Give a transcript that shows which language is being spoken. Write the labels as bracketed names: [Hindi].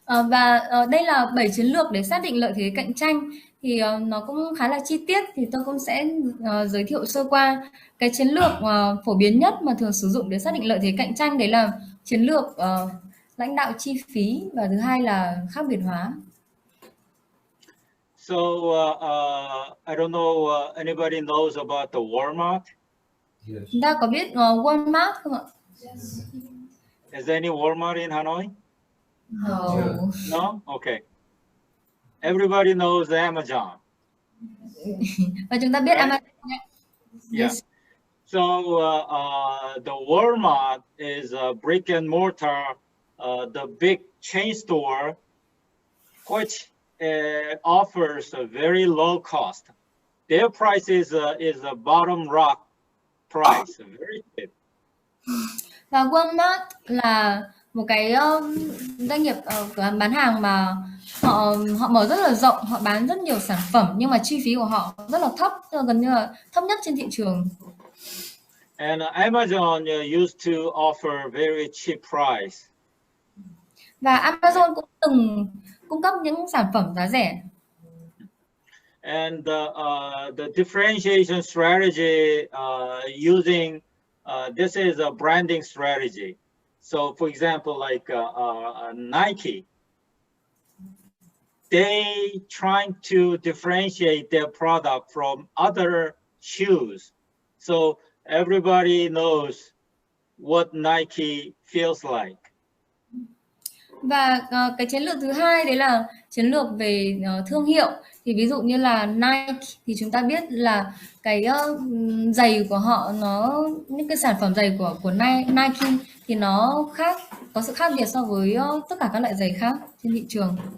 [Vietnamese] Và đây là 7 chiến lược để xác định lợi thế cạnh tranh. Thì nó cũng khá là chi tiết, thì tôi cũng sẽ giới thiệu sơ qua. Cái chiến lược phổ biến nhất mà thường sử dụng để xác định lợi thế cạnh tranh đấy là chiến lược lãnh đạo chi phí, và thứ hai là khác biệt hóa. [English] So I don't know anybody knows about the Walmart. [Vietnamese] Chúng ta có biết Walmart không ạ? [English] Is there any Walmart in Hanoi? No. No? Okay. Everybody knows Amazon. [Vietnamese] Và chúng ta biết [English] Right? Amazon. Yeah. So the Walmart is a brick and mortar, the big chain store, which offers a very low cost. Their price is a bottom rock price, very cheap. [Vietnamese] Và Walmart là một cái doanh nghiệp cửa hàng bán hàng mà họ mở rất là rộng, họ bán rất nhiều sản phẩm, nhưng mà chi phí của họ rất là thấp, gần như là thấp nhất trên thị trường. [English] And Amazon used to offer very cheap price. [Vietnamese] Và Amazon cũng từng cung cấp những sản phẩm giá rẻ. [English] And the differentiation strategy using this is a branding strategy. So, for example, like Nike, they trying to differentiate their product from other shoes. So everybody knows what Nike feels like. [Vietnamese] Và cái chiến lược thứ hai đấy là chiến lược về thương hiệu. Thì ví dụ như là Nike thì chúng ta biết là cái giày của họ, những cái sản phẩm giày của Nike thì nó có sự khác biệt so với tất cả các loại giày khác trên thị trường.